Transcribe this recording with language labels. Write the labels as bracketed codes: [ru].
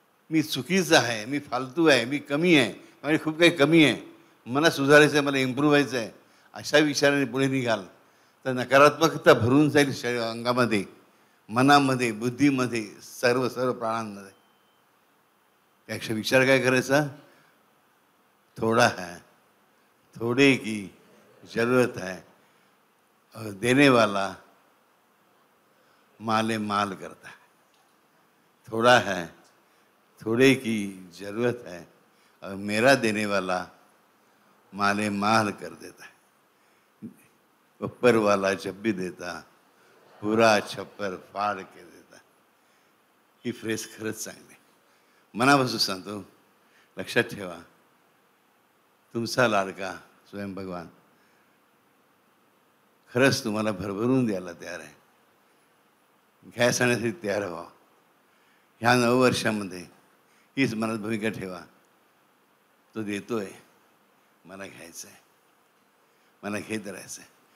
[mr] मी चुकीचं आहे, मी फालतू आहे, मी कमी आहे, म्हणजे खूप काही कमी आहे, मला सुधारायचं आहे, मला इम्प्रूव्ह व्हायचं आहे, अशा विचाराने पुढे निघाल तर नकारात्मकता भरून जाईल शरीर, अंगामध्ये, मनामध्ये, बुद्धीमध्ये, सर्व प्राणांमध्ये. त्यापेक्षा विचार काय करायचा? [hi] थोडा है, थोड़े की जरूरत है, और देने वाला माले माल करता है. थोड़ा है, थोड़े की जरूरत है, और मेरा देने वाला माले माल कर देता है. ऊपर वाला जब भी देता पूरा छप्पर फाड़ के देता. [mr] ही फ्रेस खरंच चांगली, मनापासून सांगतो. लक्षात ठेवा, तुमचा लाडका स्वयं भगवान खरंच तुम्हाला भरभरून द्यायला तयार आहे. घ्यायला सांगण्यासाठी तयार व्हा. ह्या नववर्षामध्ये हीच मनात भूमिका ठेवा, तो देतोय, मला घ्यायचं आहे, मला घेत राहायचं आहे.